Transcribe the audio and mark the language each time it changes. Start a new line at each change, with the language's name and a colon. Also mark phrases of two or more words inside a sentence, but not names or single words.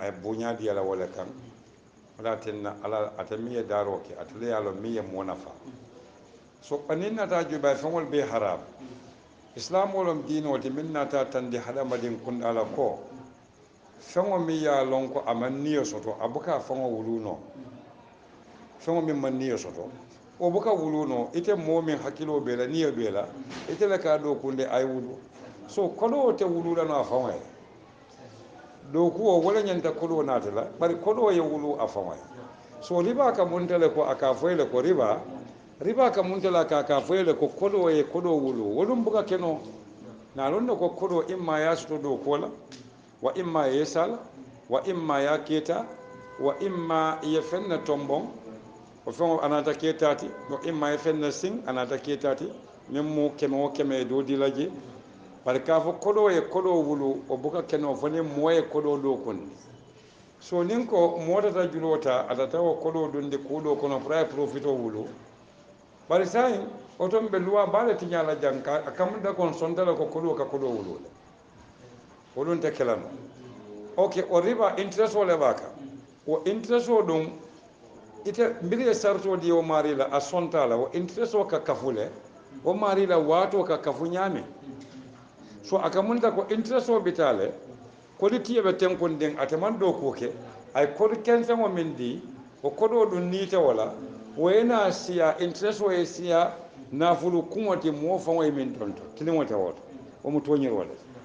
Mandingo: ye buuñaa diya la wo le kaŋ wo le tinna alla ate miŋ ye daaroo ke ate le ye a loŋ miŋ ye moo nafaa so aniŋ naata juube a ye feŋol bee haraam isilaamoo loŋ diinoo ti miŋ naata tandi hadamadiŋ kunda la ko feŋo miŋ ye a loŋ ko a maŋ niyo soto a buka a faŋo wuluu noo feŋo miŋ maŋ niyo soto wo buka wuluu noo ite moo miŋ hakkiloo bee la niyo bee la ite le ka a dookundi a ye wulu so kodoo te wuluu la no a faŋo ye dookuwo wo le ñanta kodoo naati la bari kodoo ye wuluu a faŋo ye so riba ka munta le ko a ka fo ye le ko riba ka munta le ka fo ye le ko kodoo ye kodoo wuluu woluŋ buka kenoo naa loŋ ne ko kodoo imma ye a soto dookuwo la wa imma ye sala wa imma ya keta wa imma ye fenne tombon o feŋo anata ketati wa imma ye fenne siŋ anata ketati meŋ mu keme wo keme do di la je bari ka fo kodoo ye kodoo wulu o buka kenoo fo niŋ moo ye kodoo dookundi so niŋ ko moo tata juloo ta atata wo kodoo dundi kuu doo kono pour a ye profitoo wulu bari saayiŋ woton be luwa baa le tiñaa la jaŋ a kamunta kon sonta le ko kodoo ka kodoo wulu le wolun te kela no ok o riba interest o le baa kaŋ wo interest o duŋ ite mbiri ye saritoo di wo maari la a sonta la wo interest o ka kafu le wo maari la waatoo ka kafu ñaami so a ka munta ko interest o bitaa le kodi tiye be tenkundiŋ ate maŋ dookuu ke a ye kodi kenseŋo miŋ di wo kodoo duŋ niite wo la wo ye naa siya interest o ye siya naafulu kuŋo ti moo faŋo ye miŋ tonto tiliŋo te wo to wo mu tooñiroo le